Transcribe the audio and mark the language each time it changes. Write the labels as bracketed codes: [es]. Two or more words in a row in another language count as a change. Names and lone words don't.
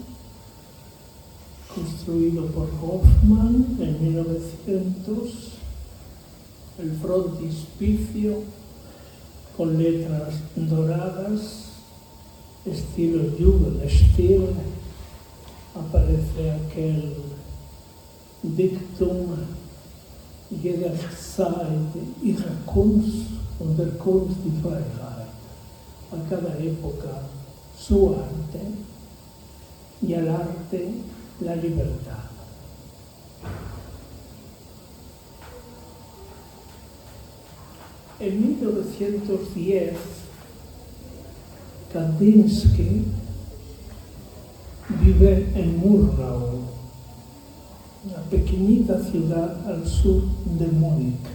[es] construido por Hofmann en 1900, el frontispicio con letras doradas, estilo Jugendstil, aparece aquel dictum: [de] jeder Zeit ihre Kunst und der Kunst die Freiheit. [es] A cada época su arte y al arte la libertad. En 1910, Kandinsky vive en Murnau, una pequeñita ciudad al sur de Múnich.